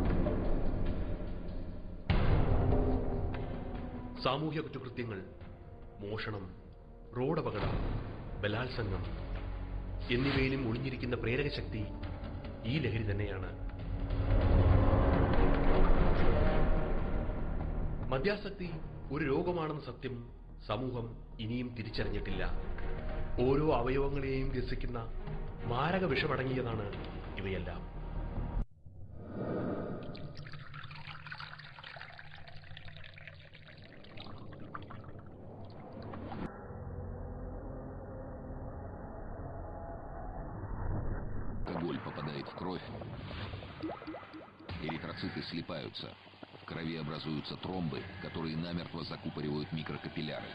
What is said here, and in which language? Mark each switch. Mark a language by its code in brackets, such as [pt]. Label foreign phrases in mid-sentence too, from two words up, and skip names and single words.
[ml] സാമൂഹ്യ കുറ്റകൃത്യങ്ങൾ മോഷണം, റോഡപകടം, ബലാത്സംഗം എന്നിവയിലും ഒളിഞ്ഞിരിക്കുന്ന പ്രേരകശക്തി ഈ ലഹരി തന്നെയാണ്. മദ്യാസക്തി ഒരു രോഗമാണെന്ന സത്യം സമൂഹം ഇനിയും തിരിച്ചറിഞ്ഞിട്ടില്ല. ഓരോ അവയവങ്ങളെയും ഗ്രസിക്കുന്ന മാരക വിഷമടങ്ങിയതാണ് ഇവയെല്ലാം. [ru] Алкоголь попадает в кровь, эритроциты слипаются, в крови образуются тромбы, которые намертво закупоривают микрокапилляры.